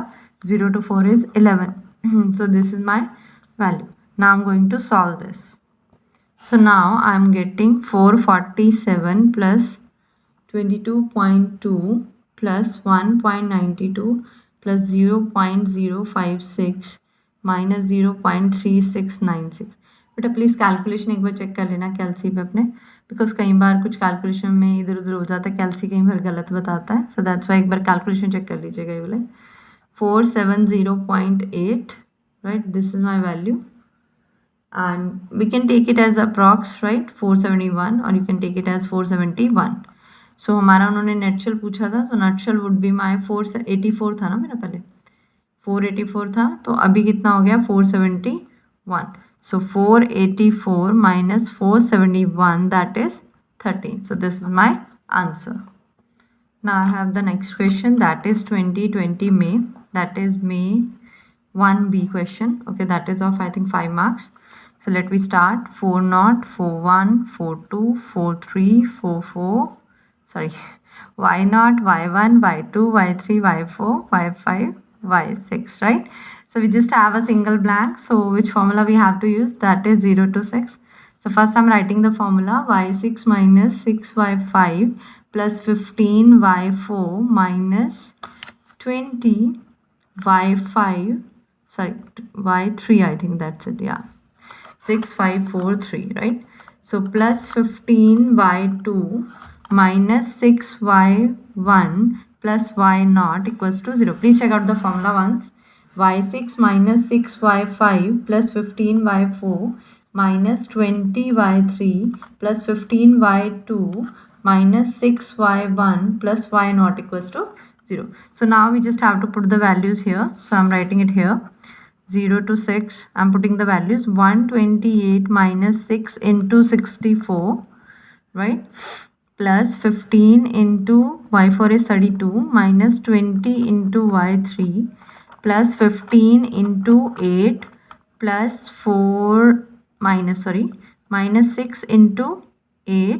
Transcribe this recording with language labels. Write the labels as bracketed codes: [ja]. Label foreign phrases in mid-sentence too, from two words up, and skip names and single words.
[en] 0 to 4 is 11. So this is my value. Now I'm going to solve this. So now I'm getting 447 plus 22.2 plus 1.92 plus 0.056 minus 0.3696. [hi] बेटा [en] please calculation [hi] एक बार चेक कर लेना कैल्सी पे अपने, बिकॉज कई बार कुछ कैलकुलेशन में इधर उधर हो जाता है, कैल्सी कई बार गलत बताता है. [en] so that's why [hi] एक बार [en] calculation check [hi] कर लीजिएगा. ये बोले 470.8, [en] right, this is my value. And we can take it as approx, right, 471, or you can take it as 471. [hi] So हमारा उन्होंने नटशेल पूछा था, तो [en] nutshell would be my [hi] 484 था ना मेरा, पहले 484 था, तो अभी कितना हो गया 471. [en] So 484 minus 471, that is 13. So this is my answer. Now I have the next question, that is 2020 May, that is May 1B question. Okay, that is of I think 5 marks. So let me start. 40, 41, 42, 43, 44, sorry, y0, y1, y2, y3, y4, y5, y6, right? So we just have a single blank. So which formula we have to use? That is 0 to 6. So first I'm writing the formula, y6 minus 6y5 plus 15 y4 minus 20 y5, sorry, y3, I think that's it, yeah. 6 5 4 3, right? So plus 15 y2 minus 6 y1 plus y0 equals to 0. Please check out the formula once. y6 minus 6 y5 plus 15 y4 minus 20y3 plus 15y2 minus 6y1 plus y not equals to 0. So now we just have to put the values here. So I'm writing it here. 0 to 6, I'm putting the values. 128 minus 6 into 64, right? Plus 15 into y4 is 32 minus 20 into y3 plus 15 into 8 plus 4 minus 6 into 8.